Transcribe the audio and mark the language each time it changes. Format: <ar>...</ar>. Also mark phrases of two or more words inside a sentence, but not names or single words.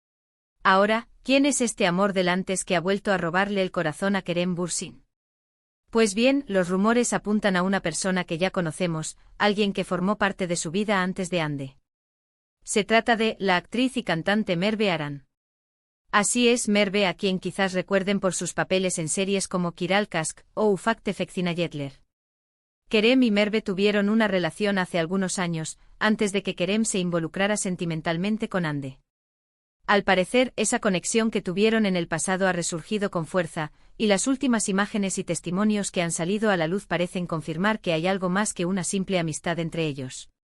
<es>Ahora, ¿quién es este amor del antes que ha vuelto a robarle el corazón a Kerem Bürsin? Pues bien, los rumores apuntan a una persona que ya conocemos, alguien que formó parte de su vida antes de Hande. Se trata de la actriz y cantante Merve Aran. Así es, Merve, a quien quizás recuerden por sus papeles en series como Kiral Kask o Ufak Tefek Cinayetler. Kerem y Merve tuvieron una relación hace algunos años, antes de que Kerem se involucrara sentimentalmente con Hande. Al parecer, esa conexión que tuvieron en el pasado ha resurgido con fuerza, y las últimas imágenes y testimonios que han salido a la luz parecen confirmar que hay algo más que una simple amistad entre ellos.</es>